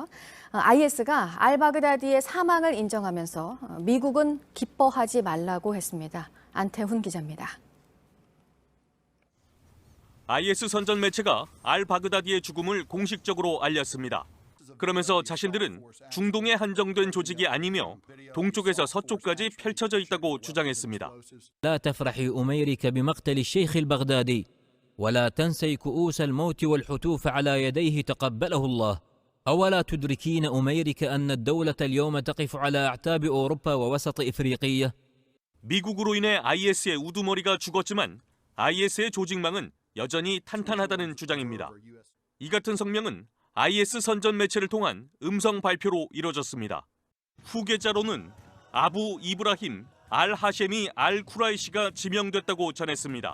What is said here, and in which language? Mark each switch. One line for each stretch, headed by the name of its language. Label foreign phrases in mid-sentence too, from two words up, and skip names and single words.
Korean: IS가 알바그다디의 사망을 인정하면서 미국은 기뻐하지 말라고 했습니다. 안태훈 기자입니다. IS 선전 매체가 알바그다디의 죽음을 공식적으로 알렸습니다. 그러면서 자신들은 중동에 한정된 조직이 아니며 동쪽에서 서쪽까지 펼쳐져 있다고 주장했습니다.
Arabic: لا تفرحي أميرك بمقتل الشيخ البغدادي ولا تنسي كؤوس الموت والحتوف على يديه تقبله الله أولا تدركين أميرك أن الدولة اليوم تقف على أعتاب أوروبا ووسط إفريقية
Korean: 미국으로 인해 IS의 우두머리가 죽었지만 IS의 조직망은 여전히 탄탄하다는 주장입니다. 이 같은 성명은 IS 선전 매체를 통한 음성 발표로 이뤄졌습니다. 후계자로는 아부 이브라힘 알 하셰미 알 쿠라이시가 지명됐다고 전했습니다.